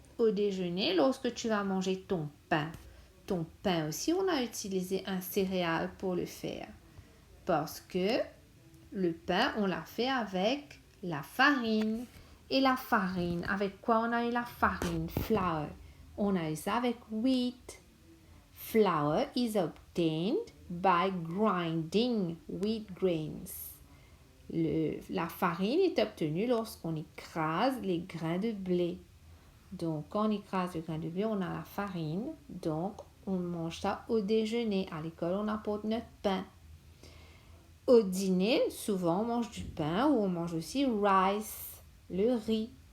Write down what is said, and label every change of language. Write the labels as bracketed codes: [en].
[fr] Au déjeuner, lorsque tu vas manger ton pain aussi, on a utilisé un céréale pour le faire. Parce que le pain, on l'a fait avec la farine. Et la farine, avec quoi on a eu la farine? Flour. On a eu ça avec wheat. [en] Flour is obtained by grinding wheat grains. [fr] La farine est obtenue lorsqu'on écrase les grains de blé. Donc, quand on écrase le grain de blé, on a la farine. Donc, on mange ça au déjeuner. À l'école, on apporte notre pain. Au dîner, souvent, on mange du pain ou on mange aussi rice, le riz.